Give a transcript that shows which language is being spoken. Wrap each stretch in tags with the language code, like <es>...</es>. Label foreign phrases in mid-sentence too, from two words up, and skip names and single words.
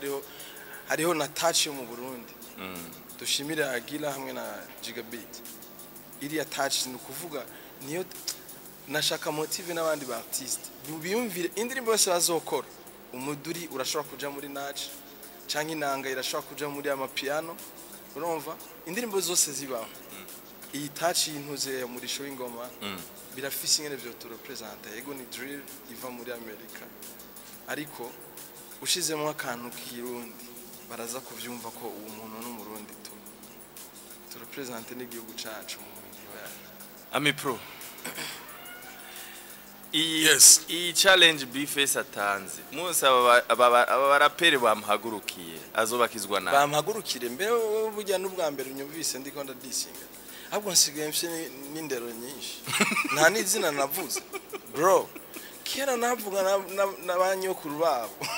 <rn>hariho na touch yo mu Burundi dushimire Agila hamwe na Gigabit iri touch ni kuvuga niyo nashaka motive n'abandi ba artist biyumvire indirimbo yose bazokora umuduri urashobora kuja muri natch canke inanga irashobora kuja muri ama piano urumva indirimbo zose zibaho iyi touch y'intuze muri show ingoma birafise ingene byo</rn> <en>to represent</en> <rn>yego ni drill iva muri America ariko ushizemo akantu kirundi baraza kuvyumva ko uwo muntu n'umurundi</rn> <en>to represent</en> <rn>n'igihugu cacu mu bintu yacu Ami Pro yes iyi challenge Bface atanze munsi aba baraperi bamuhagurukiye azobakizwa na bamuhagurukire mbere bujya n'ubwa mbere unyumvise ndiko ndadisinga ahubwo nsigaye mfite n'indero nyinshi nta n'izina navuze bro kera navuga n'abanyokuru babo</rn>